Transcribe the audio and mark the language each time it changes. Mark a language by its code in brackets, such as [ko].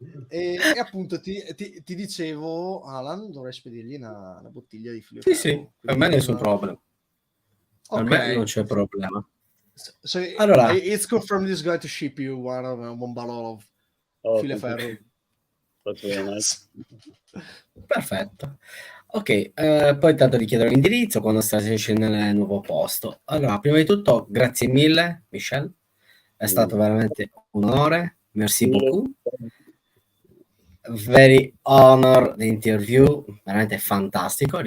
[it] E appunto ti dicevo, Alan, dovrei spedirgli una bottiglia di filo. Sì, per me nessun problema. Per me non c'è problema. [en] So [it] allora, [en] it's confirmed he's going to ship you one bottle of filo ferro. That's very nice. [it] Perfetto. Ok, poi tanto ti chiedo l'indirizzo quando stai scendendo nel nuovo posto. Allora, prima di tutto, grazie mille, Michel. È stato veramente un onore. [fr] Merci beaucoup. [en] Very honor the interview, [it] veramente fantastico.